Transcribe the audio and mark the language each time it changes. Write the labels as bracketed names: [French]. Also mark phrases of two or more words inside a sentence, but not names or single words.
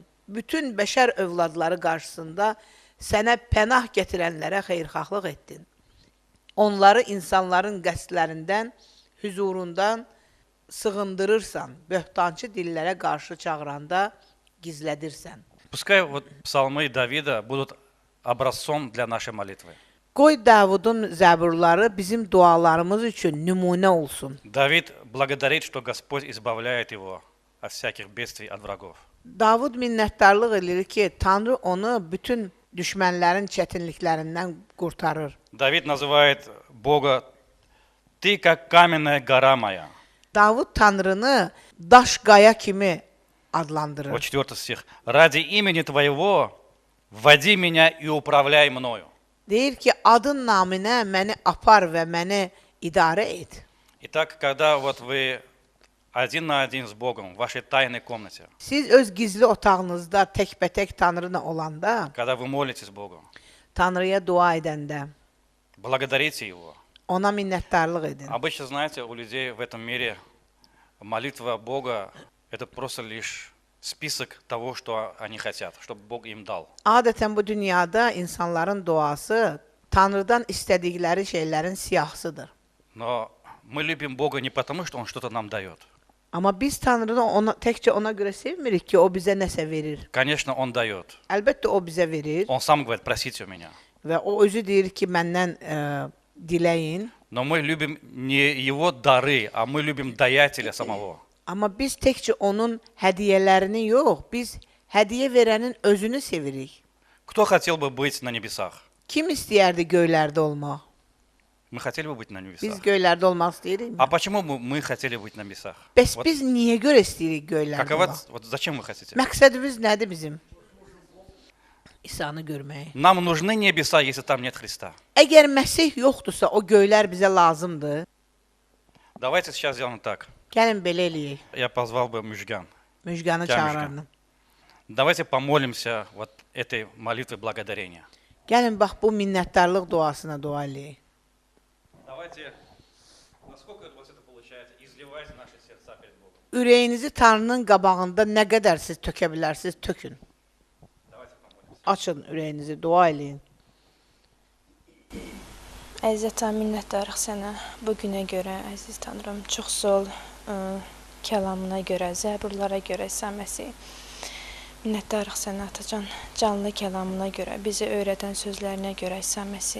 [Azerbaijani] Bütün bəşər övladları qarşısında sənə pənah gətirənlərə xeyirxahlıq etdin. Onları insanların qəsdlərindən, hüzurundan sığındırırsan, böhtançı dillərə qarşı çağıranda gizlədirsən. [Russian] Пускай вот псалмы Давида будут образцом для нашей молитвы. [Azerbaijani] Qoy Davudun zəburları bizim dualarımız üçün nümunə olsun. [Russian] Давид благодарит, что Господь избавляет его от всяких бедствий, от врагов. [Azerbaijani] Davud minnətdarlıq edir ki, Tanrı onu bütün düşmənlərin çətinliklərindən qurtarır. [Russian] Давид называет Бога «Ты как каменная гора моя». [Azerbaijani] Davud Tanrını daş qaya kimi adlandırır. [Russian] Вот 4 стих. «Ради имени Твоего вводи меня и управляй мною». [Azerbaijani] Deyir ki, adın naminə məni apar və məni idarə et. [Russian] Итак, когда вот вы один на один с Богом в вашей тайной комнате, [Azerbaijani] Siz öz gizli otağınızda təkbətək Tanrına olanda, [Russian] когда вы молитесь Богу, [Azerbaijani] Tanrıya dua edəndə, [Russian] благодарите Его. [Azerbaijani] ona minnətdarlıq edin. [Russian] Обычно, знаете, у людей в этом мире молитва Бога – это просто лишь список того, что они хотят, чтобы Бог им дал. [Azerbaijani] Adətən bu dünyada insanların duası Tanrıdan istədikləri şeylərin siyahısıdır. [Russian] Но мы любим Бога не потому, что Он что-то нам дает. [Azerbaijani] Amma biz Tanrını təkcə ona görə sevmirik ki, o bizə nəsə verir. [Russian] Конечно, Он дает. [Azerbaijani] Əlbəttə o bizə verir [Russian] Он сам говорит, просите у меня. [Azerbaijani] və o özü deyir ki, məndən diləyin. [Russian] Но мы любим не Его дары, а мы любим daятеля самого. [Azerbaijani] Amma biz təkcə onun hədiyyələrini yox, biz hədiyyə verənin özünü sevirik. [Russian] Кто хотел бы быть на небесах? [Azerbaijani] Kim istəyərdi göylərdə olmaq? [Russian] Мы хотели бы быть на [Azerbaijani] Biz [Russian] небесах. [Azerbaijani] göylərdə olmaq istəyirik. [Russian] А почему мы хотели быть на небесах? [Azerbaijani] Bəs [Russian] Вот [Azerbaijani] biz niyə görə istəyirik göylərdə [Russian] какова, [Azerbaijani] olmaq? [Russian] вот зачем вы хотите? [Azerbaijani] Məqsədimiz nədir bizim? İsa'nı görmək. [Russian] Нам нужны небеса, если там нет Христа. [Azerbaijani] Əgər Məsih yoxdursa, o göylər bizə lazımdır. [Russian] Давайте сейчас сделаем так. [Azerbaijani] Gəlin belə eləyək. [Russian] Я позвал бы Мюжган. [Azerbaijani] Müjganı Gəl çağırardım. [Russian] Давайте помолимся вот этой молитвой благодарения. [Azerbaijani] Gəlin bax bu minnətdarlıq duasına dua eləyək. [Russian] Давайте, насколько у вас это получается, изливайте наши сердца перед Богом. [Azerbaijani] Ürəyinizi Tanrının qabağında nə qədər siz tökə bilərsiniz, tökün. [Russian] Давайте помолимся. [Azerbaijani] Açın ürəyinizi, dua eləyin. Əziz ata, minnətdarıq sənə bu günə görə, əziz Tanrım, çox sağ ol kəlamına görə, zəburlara görə, Məsih. Minnətdarıq sənə atacan, canlı kəlamına görə, bizi öyrədən sözlərinə görə, Məsih.